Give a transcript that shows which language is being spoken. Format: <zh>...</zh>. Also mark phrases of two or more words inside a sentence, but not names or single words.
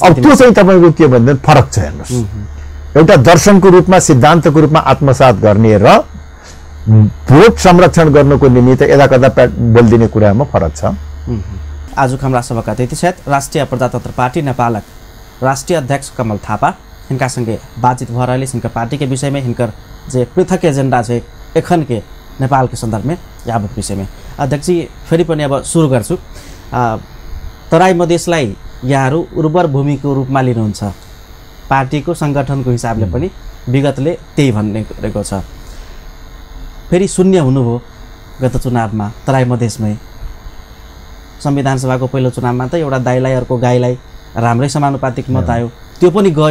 <ne>अब त्यो चाहिँ तपाईको के भन्दा फरक छ हेर्नुस्, एउटा दर्शनको रूपमा सिद्धान्तको रूपमा आत्मसात गर्ने र भोट संरक्षण गर्नको निमित्त यदाकदा बोल्दिने कुरामा फरक छ। आजको हाम्रा सभाका अतिथि सायद</ne> <mai>राष्ट्रिय प्रजातन्त्र पार्टी नेपालक राष्ट्रिय अध्यक्ष कमल थापा हिनका संगे बातचीत भएर हिनका पार्टी के विषय में हिनकर जे पृथक एजेंडा है एखन के नेपाल के संदर्भ में यावत विषय में अध्यक्ष जी</mai> <ne>फेरि पनि अब सुरु गर्छु। तराई मधेसलाई यहाँहरू उर्वर भूमिको रूपमा लिनुहुन्छ, पार्टीको संगठनको हिसाबले पनि विगतले त्यही भन्ने गरेको छ। फेरि शून्य हुनुभयो गत चुनावमा तराई मधेसमै, संविधान सभाको पहिलो चुनावमा त एउटा दाइलाई अर्को गाईलाई राम्रै समानुपातिक मत आयो, त्यो पनि गयो।</ne>